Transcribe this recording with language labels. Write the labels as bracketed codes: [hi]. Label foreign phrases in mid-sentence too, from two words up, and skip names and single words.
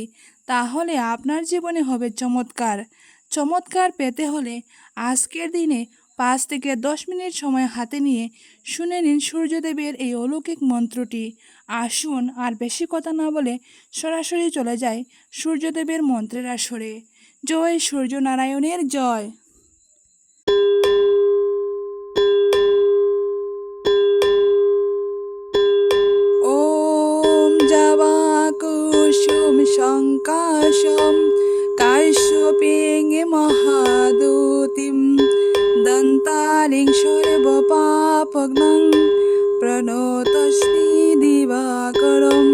[bn] তাহলে আপনার জীবনে হবে চমৎকার। চমৎকার পেতে হলে আজকের দিনে 5 থেকে 10 মিনিট সময় হাতে নিয়ে শুনে নিন সূর্যদেবের এই অলৌকিক মন্ত্রটি। আসুন আর বেশি কথা না বলে সরাসরি চলে যায় সূর্যদেবের মন্ত্রের আসরে। জয় সূর্যনারায়ণের জয়। [sa] ওম জবাকুসুম শঙ্কাশম কাশ্যপেং মহাদূতিম দন্তালিং সর্বপাপগ্নং প্রণতস্মি দিবাকরম।